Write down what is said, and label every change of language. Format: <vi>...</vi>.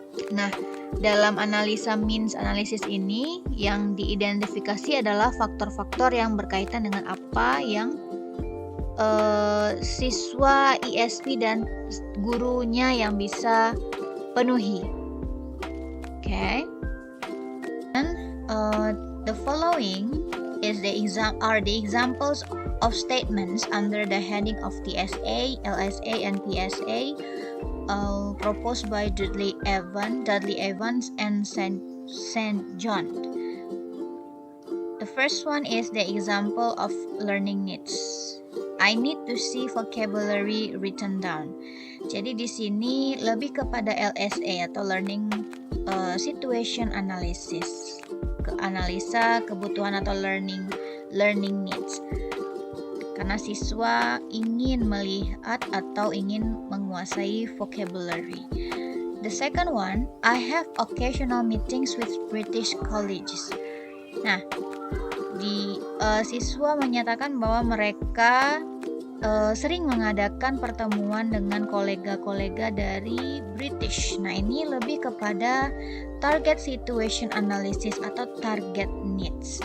<id>Nah, dalam analisa means analysis ini yang diidentifikasi adalah faktor-faktor yang berkaitan dengan apa yang siswa ESP dan gurunya yang bisa penuhi. Okay.</id> <en>And the following is the examples of statements under the heading of TSA, LSA, and PSA proposed by Dudley Evans, and St. John. The first one is the example of learning needs. I need to see vocabulary written down.</en> <id>Jadi di sini lebih kepada LSA atau learning situation analysis. Analisa kebutuhan atau learning needs. Karena siswa ingin melihat atau ingin menguasai vocabulary.</id> <en>The second one, I have occasional meetings with British colleagues.</en> <id>Nah, siswa menyatakan bahwa mereka sering mengadakan pertemuan dengan kolega-kolega dari British. Nah, ini lebih kepada target situation analysis atau target needs.</id>